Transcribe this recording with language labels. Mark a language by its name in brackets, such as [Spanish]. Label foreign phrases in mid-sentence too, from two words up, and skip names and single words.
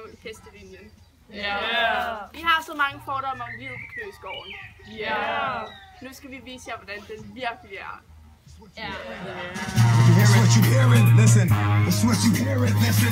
[Danish] hestelinjen. Yeah. Vi har så mange fordomme om livet på Knøsgården. Yeah. Nu skal vi vise jer, hvordan den virkelig er. [English] It's what you hear it, listen. It's what you hear it, listen.